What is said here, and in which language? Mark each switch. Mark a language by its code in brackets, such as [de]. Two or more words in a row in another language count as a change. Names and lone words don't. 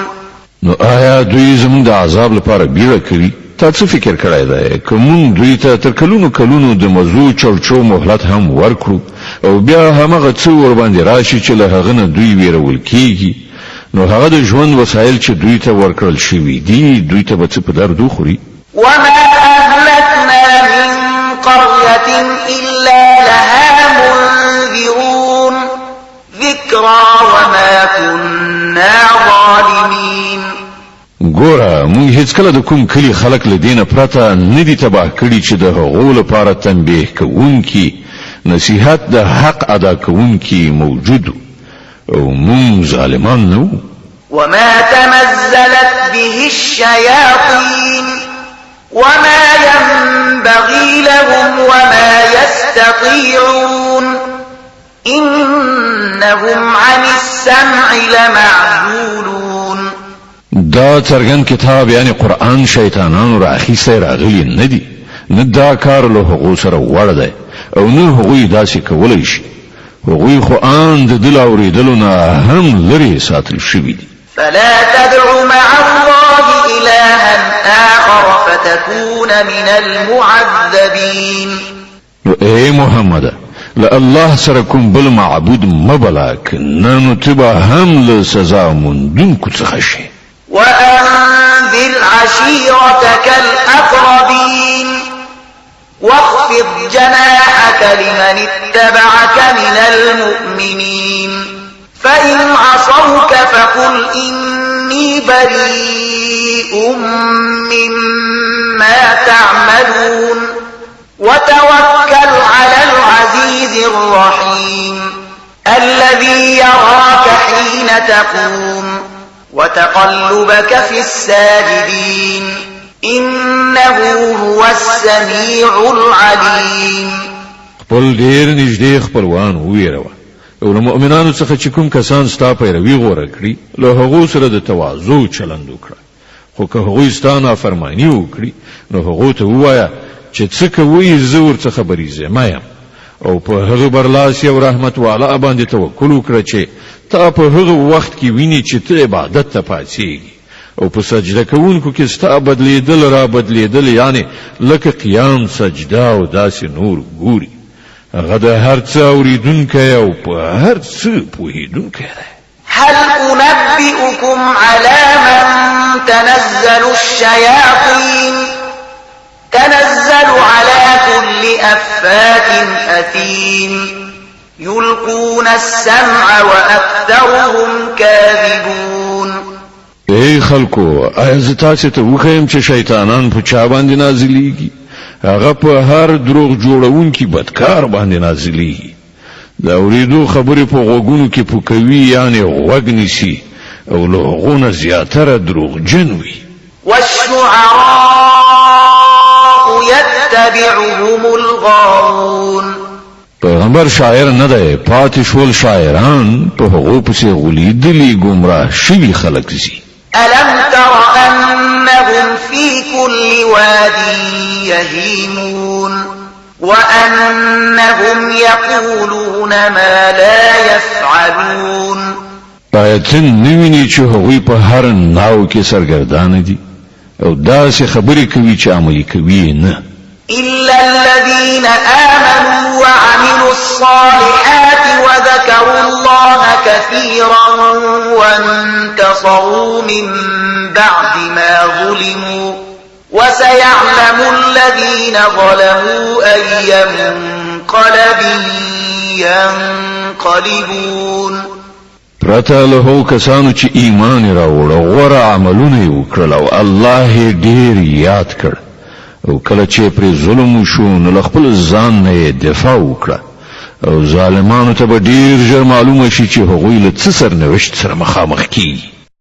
[ps] نو آیا دوی زموږ د عذاب لپاره بیړه کوي؟ تا څه فکر کړی دی که مونږ دوی ته تر کلونو کلونو د مزو چړچو مهلت هم ورکړو او بیا همغه څه ورباندې راشي چې له هغه نه دوی ویرول کیږي نو هغه د ژوند وسایل چې دوی ته ورکړل شوي دي دوی ته به څه په درد وخوري؟ [ar] وما أهلكنا من قرية إلا لها منذرون ذكرى وما كنا ظالمين. [ps] ګوره مونږ هیڅکله د کوم کلي خلک له دینه پرته نه دي تباه کړي چې د هغو لپاره تنبیه کوونکي نصیحت د حق ادا کوونکي موجود او مونږ ظالمان نه وو. [ar] وما تنزلت به الشياطين وما ينبغي لهم وما يستطيعون إنهم عن السمع لمعزولون. [ps] دا څرګند کتاب یعنی قرآن شیطانانو را اخیستی راغلی نه دی نه دا کار له هغو سره وړ دی او نه هغوی داسې کولی شي. هغوی خو آن د دل اورېدلو نه هم لرې ساتل شوي دي. [ar] فلا تدع مع الله إلها آخر فتكون من المعذبين. [ps] اے محمد له الله سره کوم بل معبود مبلک نو تبا هم له سزا مندونکو څخه شي. [ar] وأنذر عشيرتك الأقربين واخفض جناحك لمن اتبعك من المؤمنين فإن عصوك فقل إني بريء مما تعملون وتوكل على العزيز الرحيم الذي يراك حين تقوم وتقلبك في الساجدين إنه هو السميع العليم. [ps] خپل ډیر نږدې خپلوان ویروه او له مؤمنانو څخه چې کوم کسان ستا پیروي غوره کړي له هغو سره د تواضع چلند وکړه، خو که هغوی ستا نافرماني وکړي نو هغو ته ووایه چې څه کوئ زه ورڅخه بریځم یم، او په هغه برلاسي او رحمت والا باندې توکل وکړه چې تا په هغه وخت کې ویني چې ته عبادت ته پاتېږي او په سجده کوونکو کې ستا بدلیدل را بدلیدل، یعنی لکه قیام، سجده او داسې نور ګوري. هغه د هر څه اوریدونکی او په هر څه پوهیدونکی دی. [ar] هل أنبئكم على من تنزل الشياطين تنزل على كل أفاك أثيم يلقون السمع وأكثرهم كاذبون. [ps] ای خلکو، آیا زه تاسو ته وښیم چې شیطانان په چا باندې نازلیږي؟ هغه په هر دروغ جوړونکي بدکار باندې نازلیږي. د اوریدو خبرې په غوږونو کې پوکوي، یعنی غوږ نیسي او له هغو نه زیاتره دروغجن وي. [ar] والشعراء يتبعهم الغاوون. [ps] پیغمبر شاعر نه دی، پاتې شول شاعران په هغو پسې غولیدلي ګمراه شوي خلک زی. [ar] ألم تر أنهم في كل واد يهيمون وأنهم يقولون ما لا يفعلون. [ps] آیتن نویني چې هغوی په هر ناو کې سرګردانه دي او داسې خبرې کوي چې عملي کوي نه. [ar] إلا الذين آمنوا وعملوا الصالحات وذكروا الله كثيرا وانتصروا من بعد ما ظلموا وسيعلم الذين ظلموا أي منقلب ينقلبون. [ps] پرته له هغو کسانو چې ایمان راوړ او غوره عملونه یې وکړل او الله یې ډېر یاد کړ، او کله چې پرې ظلم وشو نو له خپل ځان نه دفاع وکړه، او ظالمانو ته به ډېر ژر معلومه شي چې هغوی له څه سرنوشت سره مخامخ کیږي.